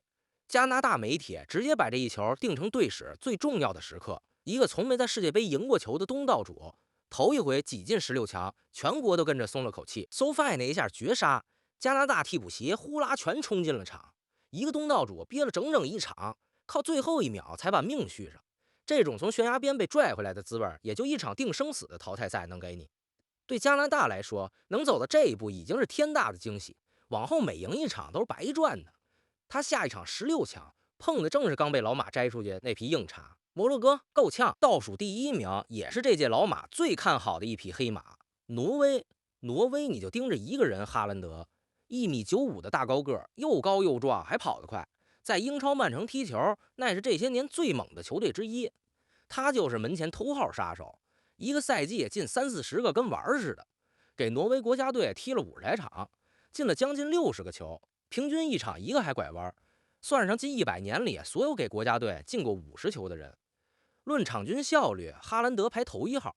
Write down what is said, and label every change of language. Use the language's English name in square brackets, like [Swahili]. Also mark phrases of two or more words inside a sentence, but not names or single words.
[Chinese] 加拿大媒體直接把這一球定成隊史最重要的時刻，一個從沒在世界杯贏過球的東道主，頭一回擠進16強，全國都跟着鬆了口氣。SoFi 那一下絕殺，加拿大替補席呼啦全衝進了場，一個東道主憋了整整1場，靠最後1秒才把命續上。這種從懸崖邊被拽回來的滋味，也就1場定生死的淘汰賽能給你。對加拿大來說，能走到這一步已經是天大的驚喜，往後每贏1場都是白賺的。他下一場16強碰的正是剛被老馬摘出去那匹硬茬，摩洛哥夠嗆，倒數第1名，也是這屆老馬最看好的一匹黑馬。挪威你就盯着一個人，哈蘭德，1.95米的大高個，又高又壯，還跑得快。在英超曼城踢球，那是這些年最猛的球隊之一。他就是門前頭號殺手，一個賽季進30-40個，跟玩似的。給挪威國家隊踢了50來場，進了將近60個球，平均1場1個還拐彎，算上近100年裡所有給國家隊進過50球的人。論場均效率，哈蘭德排頭1號。